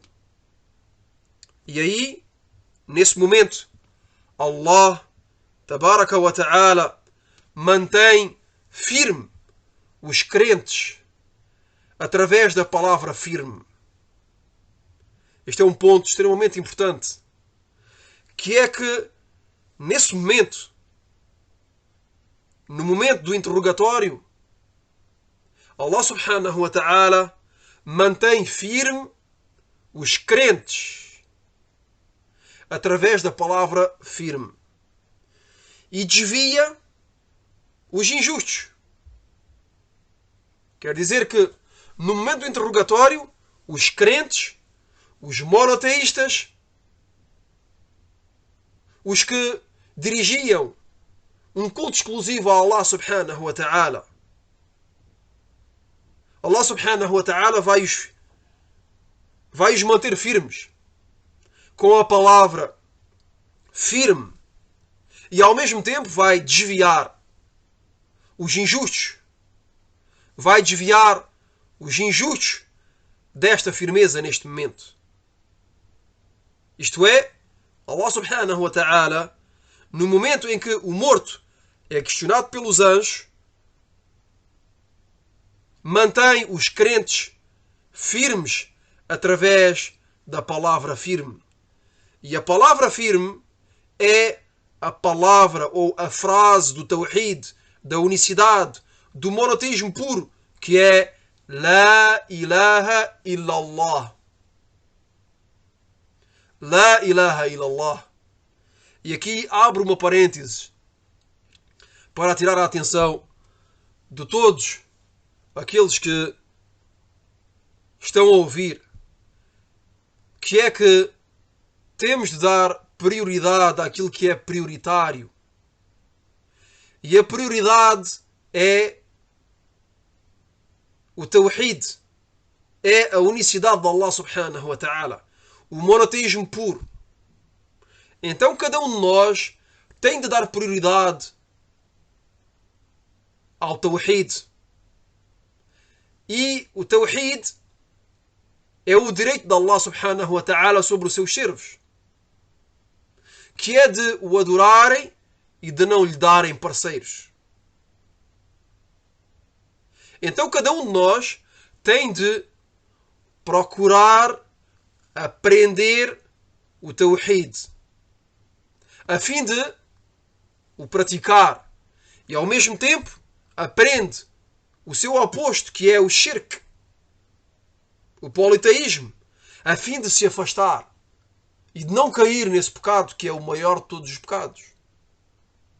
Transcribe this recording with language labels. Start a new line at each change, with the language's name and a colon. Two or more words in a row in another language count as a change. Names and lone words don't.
Portuguese: E aí, nesse momento,
Arabic: الله تبارك وتعالى,
Portuguese: mantém firme os crentes através da palavra firme. Este é um ponto extremamente importante, que é que nesse momento, no momento do interrogatório,
Arabic: الله سبحانه وتعالى
Portuguese: mantém firme os crentes através da palavra firme e desvia os injustos. Quer dizer que no momento do interrogatório, os crentes, os monoteístas, os que dirigiam um culto exclusivo a
Arabic: الله سبحانه وتعالى, الله سبحانه وتعالى
Portuguese: vai-os manter firmes com a palavra firme e ao mesmo tempo vai desviar os injustos. Vai desviar os injustos desta firmeza neste momento. Isto é,
Arabic: الله سبحانه وتعالى,
Portuguese: no momento em que o morto é questionado pelos anjos, mantém os crentes firmes através da palavra firme. E a palavra firme é a palavra ou a frase do Tawhid, da unicidade, do monoteísmo puro, que é
Arabic: لا إله إلا الله. لا إله إلا الله.
Portuguese: E aqui abro uma parêntese para tirar a atenção de todos aqueles que estão a ouvir, que é que temos de dar prioridade àquilo que é prioritário. E a prioridade é o Tawhid, é a unicidade de
Arabic: الله سبحانه وتعالى,
Portuguese: o monoteísmo puro. Então cada um de nós tem de dar prioridade ao Tawhid. E o Tawhid é o direito de
Arabic: الله سبحانه وتعالى
Portuguese: sobre os seus servos, que é de o adorarem e de não lhe darem parceiros. Então cada um de nós tem de procurar aprender o Tawhid, a fim de o praticar, e ao mesmo tempo aprende o seu oposto, que é o shirk, o politeísmo, a fim de se afastar e de não cair nesse pecado que é o maior de todos os pecados.